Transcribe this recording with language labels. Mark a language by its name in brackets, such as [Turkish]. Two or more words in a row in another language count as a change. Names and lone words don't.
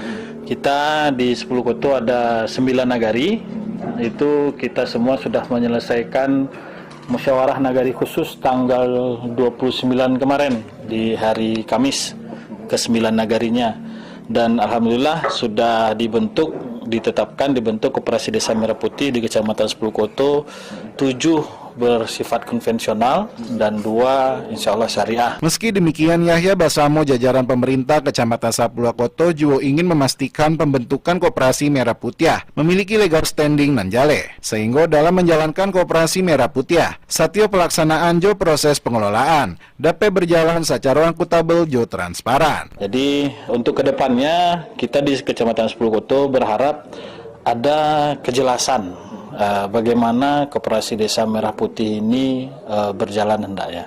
[Indonesian] Kita di Sepuluh Koto ada 9 nagari, itu kita semua sudah menyelesaikan musyawarah nagari khusus tanggal 29 kemarin di hari Kamis ke-9 nagarinya, dan alhamdulillah sudah ditetapkan koperasi Desa Merah Putih di Kecamatan Sepuluh Koto, 7 bersifat konvensional dan 2 [Arabic] insya Allah [Indonesian] syariah. Meski demikian, Yahya Basamo jajaran pemerintah Kecamatan Sepuluh Koto juga ingin memastikan pembentukan koperasi Merah Putih memiliki [English] legal standing [Minangkabau] nan jale, [Indonesian] sehingga dalam menjalankan koperasi Merah Putih, setiap pelaksanaan jo proses pengelolaan dapat berjalan secara akuntabel jo transparan. Jadi untuk kedepannya kita di Kecamatan Sepuluh Koto berharap ada kejelasan bagaimana koperasi Desa Merah Putih ini berjalan hendaknya.